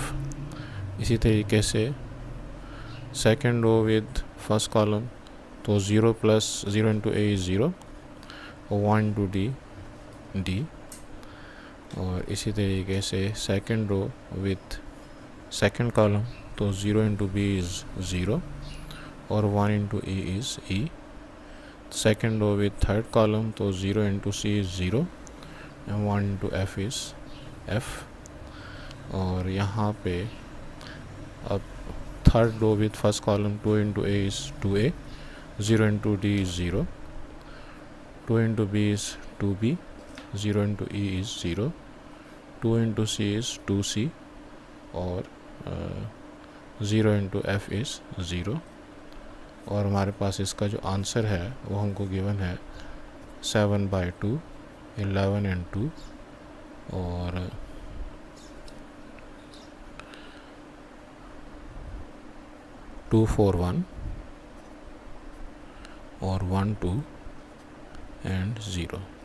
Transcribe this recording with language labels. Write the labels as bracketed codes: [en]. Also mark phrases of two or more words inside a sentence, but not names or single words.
[hi] इसी तरीके से [en] second row with first column [hi] तो 0 + 0 × A is 0 और 1 × D D और इसी तरीके से [en] second row with second column [hi] तो 0 × B is 0 और 1 × E is E। [en] second row with third column [hi] तो 0 × C is 0 and 1 × F is F। और यहाँ पे अब [en] third row with first column [hi] 2 × A is 2A, 0 × D is 0, 2 × B is 2B, 0 × E is 0, 2 × C is 2C और 0 × F is 0। और हमारे पास इसका जो आंसर है वो हमको गिवन है 7/2, 11 and 2 और 2 4 1 और 1 2 and 0।